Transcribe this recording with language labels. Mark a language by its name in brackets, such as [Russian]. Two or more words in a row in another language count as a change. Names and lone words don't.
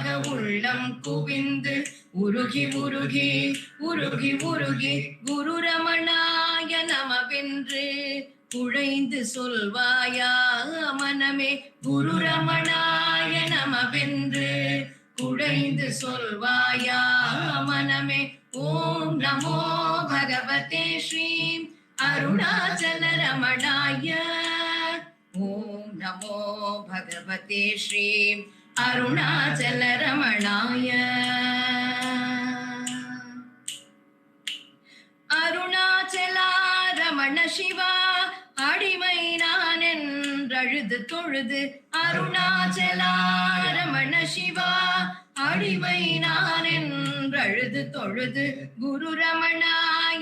[Tamil] உள்ளம் குவிந்து உருகி உருகி உருகி உருகி [Sanskrit] गुरु रमणाय [Tamil] நமவென்று குழைந்து சொல்வாயா மனமே [Sanskrit] गुरु रमणाय [Tamil] நமவென்று குழைந்து சொல்வாயா மனமே [Sanskrit] ॐ नमो भगवते श्री अरुणाचल रमणाय ॐ नमो भगवते श्री अरुणाचल रमणाय [Tamil] அருணாச்சலா ரமண சிவா அடிமை நான் என்றழுது தொழுது அருணாச்சலா ரமண சிவா அடிமை நான் என்றழுது தொழுது [Sanskrit] गुरु रमणाय